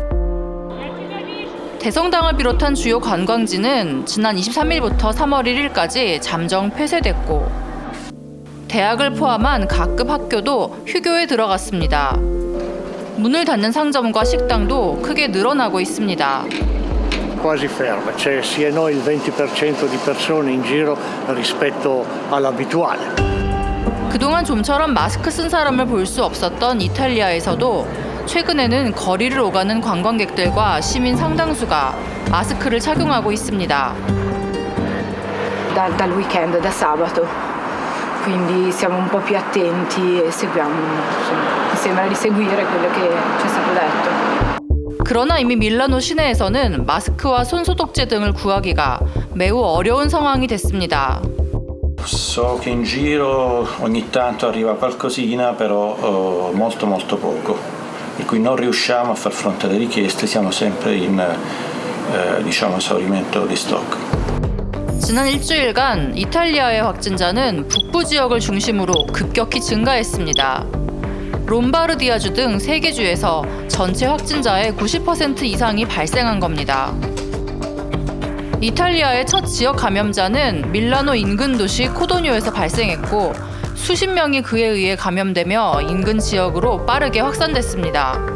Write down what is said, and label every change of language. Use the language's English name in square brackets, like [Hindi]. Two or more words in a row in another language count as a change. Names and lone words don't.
[Korean] 대성당을 비롯한 주요 관광지는 지난 23일부터 3월 1일까지 잠정 폐쇄됐고 대학을 포함한 각급 학교도 휴교에 들어갔습니다. 문을 닫는 상점과 식당도 크게 늘어나고 있습니다. [Italian] Quasi ferma, c'è sì e no il 20% di persone in giro rispetto all'abituale. [Korean] 그동안 좀처럼 마스크 쓴 사람을 볼 수 없었던 이탈리아에서도 최근에는 거리를 오가는 관광객들과 시민 상당수가 마스크를 착용하고 있습니다. [Italian] Dal weekend, da sabato. Quindi siamo un po' più attenti e seguiamo, mi sembra di seguire quello che ci è stato detto. [Korean] 그러나 이미 밀라노 시내에서는 마스크와 손소독제 등을 구하기가 매우 어려운 상황이 됐습니다. [Italian] So che in giro ogni tanto arriva qualcosina, però molto poco. Per cui non riusciamo a far fronte alle richieste, siamo sempre in esaurimento di stock. [Korean] 지난 일주일간 이탈리아의 확진자는 북부 지역을 중심으로 급격히 증가했습니다. 롬바르디아주 등 3개 주에서 전체 확진자의 90% 이상이 발생한 겁니다. 이탈리아의 첫 지역 감염자는 밀라노 인근 도시 코도뇨에서 발생했고 수십 명이 그에 의해 감염되며 인근 지역으로 빠르게 확산됐습니다.